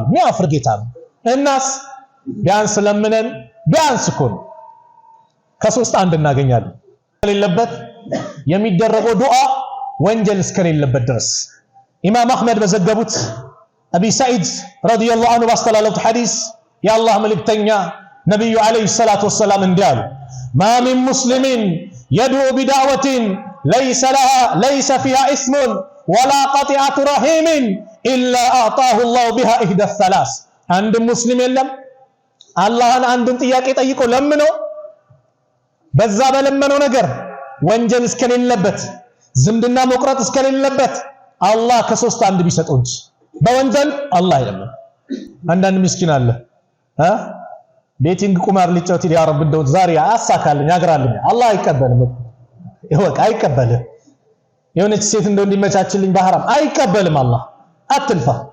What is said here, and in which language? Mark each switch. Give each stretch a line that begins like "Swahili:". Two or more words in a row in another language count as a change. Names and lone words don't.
Amharic: የሚያፍር ጌታ ነው። እናስ ቢያንስ ለምነን ቢያንስ እኮ ነው ከሶስት አንድ እናገኛለን። የሌለበት የሚደረገው ዱዓ ወንጀል እስከሌለበት ድረስ ኢማም አህመድ በዘገቡት አቢ ሰዒድ
Arabic: رضي الله عنه
Amharic: ባስተላለፉት ሐዲስ የአላህ መልእክተኛ ነብዩ
Arabic: عليه الصلاة والسلام
Amharic: እንዲያሉ
Arabic: ما من مسلم يدعو بدعوة ليس فيها إثم ولا قطيعة رحم إلا أعطاه الله بها إحدى ثلاث።
Amharic: አንድ ሙስሊም የለም አላህን አንድን ጥያቄ ጠይቆ ለምኖ በዛ በለመነው ነገር ወንጀል እስከሌለበት ዝምድና መቁረጥ እስከሌለበት አላህ ከሶስት አንድ ቢሰጠው እንጂ በወንጀል አላህ አይለምን። አንዳንድ ምስኪን አለ ቤቲንግ ቁማር ሊጫወት
Arabic: يا رب
Amharic: እንደው ዛሬ አሳካልኝ ያግራልኝ አላህ አይቀበልም። ይወቅ አይቀበልም። የሆነች ሴት እንደው እንዲመቻችልኝ በሐራም አይቀበልም። አላህ አትልፋ።